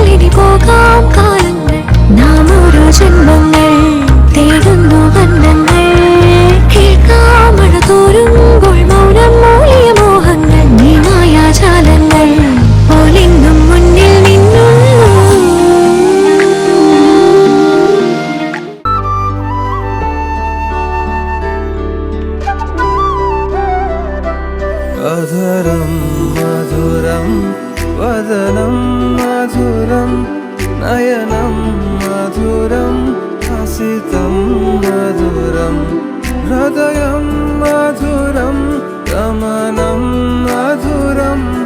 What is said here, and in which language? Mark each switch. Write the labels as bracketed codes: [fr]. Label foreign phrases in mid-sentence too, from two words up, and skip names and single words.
[ml] ഇനി പോകാം കാലങ്ങൾ നാം ഓരോ ജന്മങ്ങൾ തേടുന്നു ബന്ധങ്ങൾ കേൾക്കാം മഴ തോരുമ്പോൾ മൗനം മൂളിയ മോഹങ്ങൾ നീ മായാജാലങ്ങൾ പോലെങ്ങും മുന്നിൽ നിന്നു [sa] अधरं मधुरं वदनं मधुरं नयनं मधुरं हसितं मधुरं हृदयं मधुरं गमनं मधुरं